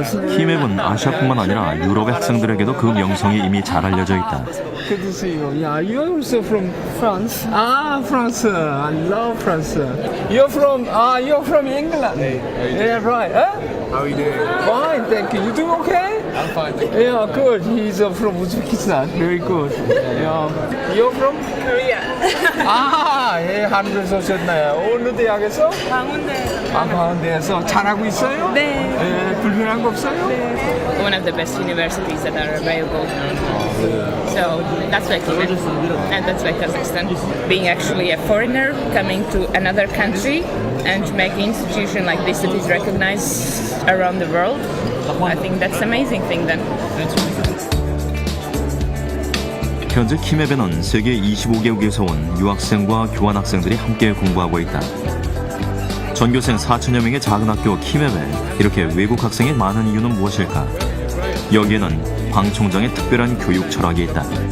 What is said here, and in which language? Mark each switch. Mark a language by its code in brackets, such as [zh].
[ko] 키맵은 아시아뿐만 아니라 유럽의 학생들에게도 그 명성이 이미 잘 알려져 있다. [en] Good to see you. Yeah, you're also from France. France. I love France. You're from England. Yeah, right. How are you doing? Fine, thank you. You doing okay? I'm fine, thank you. Yeah, good. He's from Uzbekistan. Very good. Yeah. You're from Korea. [ko] 예, 한국에서 오셨나요? 어느 대학에서? 광운대. 광운대에서 잘하고 있어요? 네. 예, 불편한 거 없어요? [en] One of the best universities that are available. So that's why Tibet, and that's why Kazakhstan. Being actually a foreigner coming to another country and making an institution like this that is recognized around the world, I think that's an amazing thing then. [ko] 현재 키맵에는 세계 25개국에서 온 유학생과 교환학생들이 함께 공부하고 있다. 전교생 4천여 명의 작은 학교 키맵에 이렇게 외국 학생이 많은 이유는 무엇일까? 여기에는 방 총장의 특별한 교육 철학이 있다.